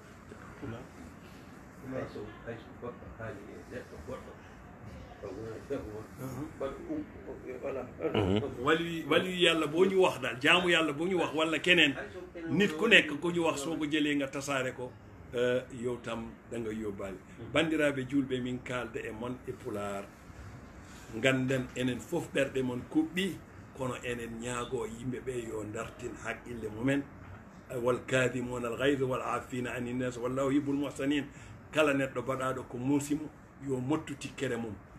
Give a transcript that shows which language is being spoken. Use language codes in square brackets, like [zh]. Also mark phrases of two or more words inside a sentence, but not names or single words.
[wo] wali yàlla boo ñu wax daal jaamu yàlla boo ñu wax wala keneen nit ku nekk ku ñu wax soo ko jëlee nga tasaare ko yow tam da nga yóbbaale [ff] bandiraɓe julɓe min kalde e mon e pulaar ganden enen fof ɓerɗe mon kuɓɓi kono enen ñaago yimɓe ɓe yo dartin haqqille mumen [ar] والكاظمين الغيظ والعافين عن الناس والله يحب المحسنين [ff] kala neɗɗo baɗaɗo ko muusimo yo mottu tikkere mum